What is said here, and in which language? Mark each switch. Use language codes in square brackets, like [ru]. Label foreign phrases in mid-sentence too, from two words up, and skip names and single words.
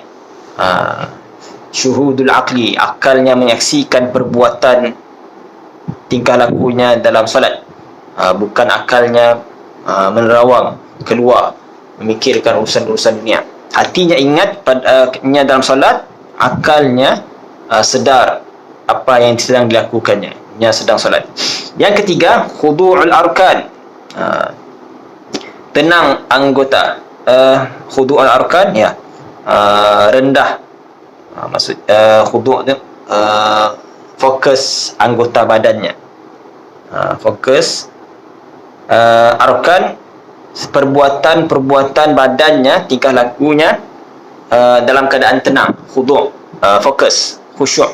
[ar] شهود العقل, [ms] akalnya menyaksikan perbuatan tingkah lakunya dalam salat, bukan akalnya menerawang keluar memikirkan urusan-urusan dunia. Hatinya ingat padanya dalam salat, akalnya sedar apa yang sedang dilakukannya, nya sedang salat. Yang ketiga, [ar] خضوع الأركان, [ms] tenang anggota. [ar] خضوع الأركان, [ms] ya, rendah, maksud khudu' tu fokus anggota badannya, fokus arkan, perbuatan badannya, tingkah lakunya dalam keadaan tenang, khudu', fokus, khusyuk.